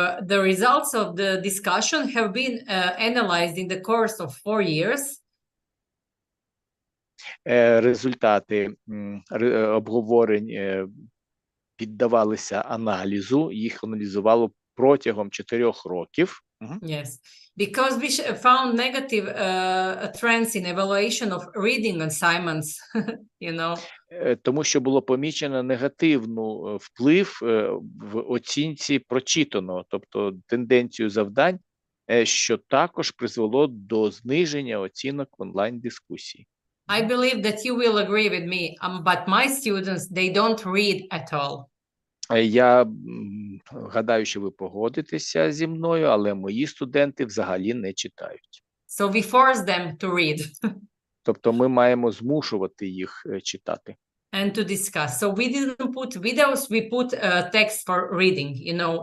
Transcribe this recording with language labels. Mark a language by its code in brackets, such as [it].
[en] The results of the discussion have been analyzed in the course of 4 years. [uk] Результати обговорень піддавалися аналізу, їх аналізувало протягом 4 років. [en] Yes, because we found negative trends in evaluation of reading assignments, you know. [uk] Тому що було помічено негативну вплив в оцінці прочитаного, тобто тенденцію завдань, що також призвело до зниження оцінок в онлайн-дискусії. [en] I believe that you will agree with me, but my students, they don't read at all. [uk] Я гадаю, що ви погодитеся зі мною, але мої студенти взагалі не читають. [en] So we force them to read. [uk] Тобто ми маємо змушувати їх читати. [en] And to discuss. So we didn't put videos, we put text for reading, you know.